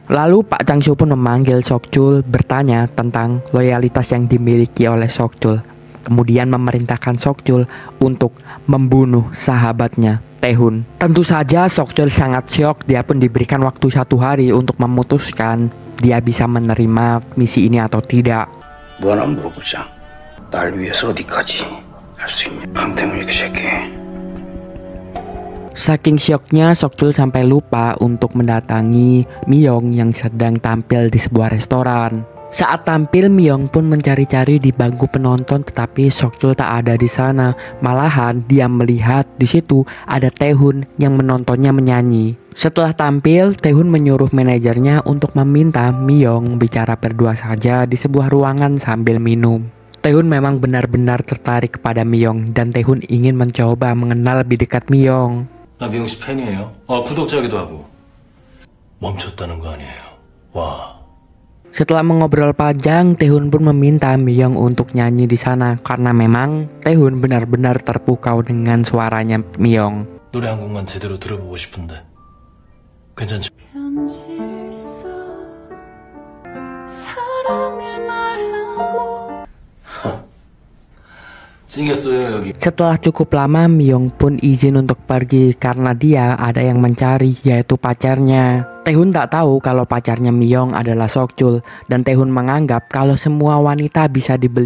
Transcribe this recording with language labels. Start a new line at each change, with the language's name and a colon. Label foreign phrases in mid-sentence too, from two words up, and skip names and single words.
Indonesian: Lalu Pak Chang-su pun memanggil Sok-chul bertanya tentang loyalitas yang dimiliki oleh Sok-chul. Kemudian memerintahkan Sok-chul untuk membunuh sahabatnya Tae-hun. Tentu saja Sok-chul sangat syok. Dia pun diberikan waktu 1 hari untuk memutuskan dia bisa menerima misi ini atau tidak.
Korean: 뭐 하나 물어보자. 날 위해서 어디까지 할 수 있냐? 강태문이 그 새끼
Indonesian: Saking syoknya, Sokjul sampai lupa untuk mendatangi Miyong yang sedang tampil di sebuah restoran. Saat tampil, Miyong pun mencari-cari di bangku penonton, tetapi Sokjul tak ada di sana. Malahan dia melihat di situ ada Taehoon yang menontonnya menyanyi. Setelah tampil, Taehoon menyuruh manajernya untuk meminta Miyong bicara berdua saja di sebuah ruangan sambil minum. Taehoon memang benar-benar tertarik kepada Miyong dan Taehoon ingin mencoba mengenal lebih dekat Miyong.
Korean: 나 미영 씨 팬이에요. 구독자기도 하고. 멈췄다는 거 아니에요. 와.
Indonesian: Setelah mengobrol panjang, Taehoon pun meminta Miyong untuk nyanyi di sana karena memang Taehoon benar-benar terpukau dengan suaranya Miyong.
Korean: 노래 한 곡만 제대로 들어보고 싶은데. 괜찮지?
Indonesian: Setelah cukup lama, Miyong pun izin untuk pergi karena dia ada yang mencari, yaitu pacarnya. Taehoon tak tahu kalau pacarnya Miyong adalah Sokjul, dan Taehoon menganggap kalau semua wanita bisa dibeli.